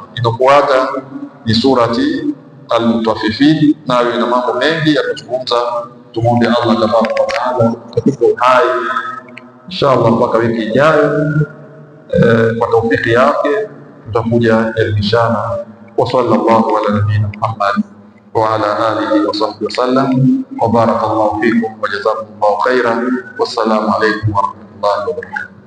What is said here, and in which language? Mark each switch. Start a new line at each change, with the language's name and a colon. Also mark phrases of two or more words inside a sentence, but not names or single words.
Swahili: Inafuata ni surati Al-Mutaffifin, nayo ina mambo mengi ya kuzungumza. Tumwombe
Arabic: الله تبارك وتعالى
Swahili: katika uhai inshallah mpaka wiki ijayo, kwa taufiki yake tutakuja elimishana.
Arabic: وصلى الله على نبينا محمد وعلى آله وصحبه وسلم، وبارك الله فيكم وجزاكم الله خيرا. والسلام عليكم ورحمة الله وبركاته.